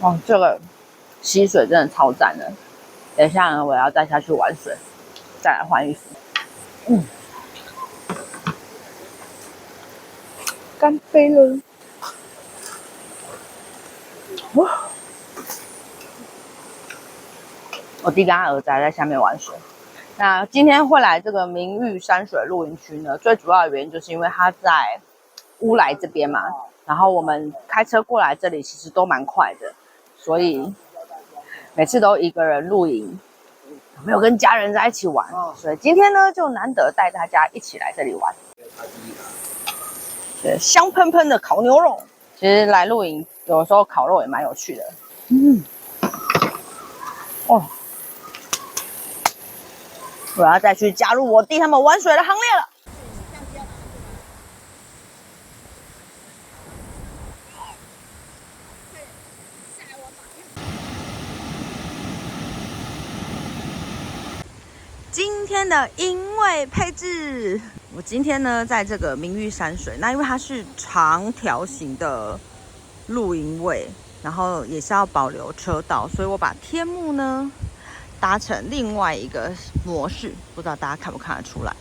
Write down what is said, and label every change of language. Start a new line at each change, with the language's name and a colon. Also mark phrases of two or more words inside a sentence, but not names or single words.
Chinese: 哦，這個溪水真的超讚的。等一下呢，我要再下去玩水，再來換衣服。乾杯了！哇！我弟跟他兒子還在下面玩水。那今天會來這個明玉山水露營區呢，最主要的原因就是因為他在烏來這邊嘛，然後我們開車過來這裡其實都蠻快的，所以每次都一個人露營，沒有跟家人在一起玩，所以今天呢就難得帶大家一起來這裡玩。香噴噴的烤牛肉，其實來露營有時候烤肉也蠻有趣的。哦，我要再去加入我弟他們玩水的行列了。今天的營位配置，我今天呢在這個明玉山水，那因為它是長條形的露營位，然後也是要保留車道，所以我把天幕呢搭成另外一個模式，不知道大家看不看得出來。